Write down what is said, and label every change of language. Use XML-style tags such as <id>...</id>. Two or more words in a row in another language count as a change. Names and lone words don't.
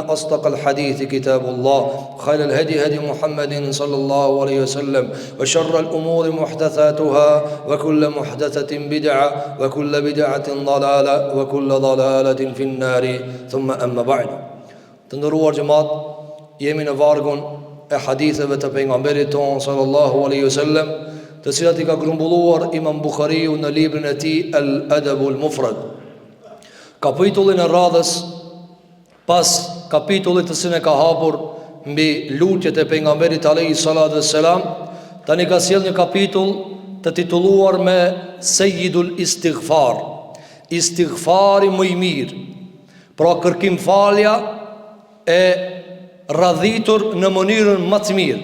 <ar>أصدق الحديث كتاب الله خير الهدي هدي محمد صلى الله عليه وسلم وشر الأمور محدثاتها وكل محدثة بدعة وكل بدعة ضلالة وكل ضلالة في النار ثم أما بعد</ar> <sq>të nderuar xhemat jemi në vargun e haditheve të pejgamberit ton</sq> <ar>صلى الله عليه وسلم,</ar> <sq>të cilat I ka grumbulluar Imam Buhariu në librin e tij Al-Adabul Mufrad. Kapitullin e radhës pas kapitullit të cilin e ka hapur mbi lutjet e pejgamberit</sq> <ar>عليه الصلاة والسلام,</ar> <sq>tani ka sjell një kapitull të titulluar me</sq> <ar>سيد الاستغفار,</ar> <sq>istighfari më I mirë, pra kërkim falja e radhitur në mënyrën më të mirë.</sq>